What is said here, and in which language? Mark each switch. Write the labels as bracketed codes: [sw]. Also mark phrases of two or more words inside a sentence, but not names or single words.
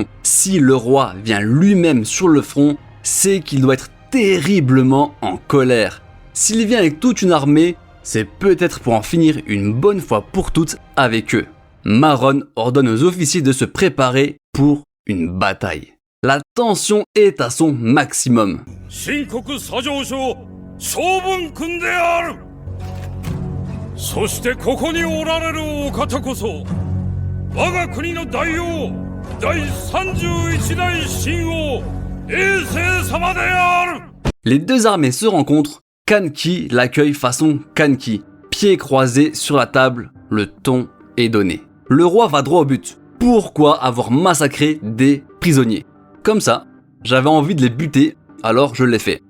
[fr] Si le roi vient lui-même sur le front, c'est qu'il doit être terriblement en colère. S'il vient avec toute une armée, c'est peut-être pour en finir une bonne fois pour toutes avec eux. Maron ordonne aux officiers de se préparer pour une bataille. La tension est à son maximum. [ja] 新国左丞相将軍君である。そしてここにおられるお方こそ我が国の大王第31代神王衛星様である。 [fr] Les deux armées se rencontrent, Kanki l'accueille façon Kanki, pieds croisés sur la table, le ton est donné. Le roi va droit au but. Pourquoi avoir massacré des prisonniers? Comme ça, j'avais envie de les buter, alors je l'ai fait.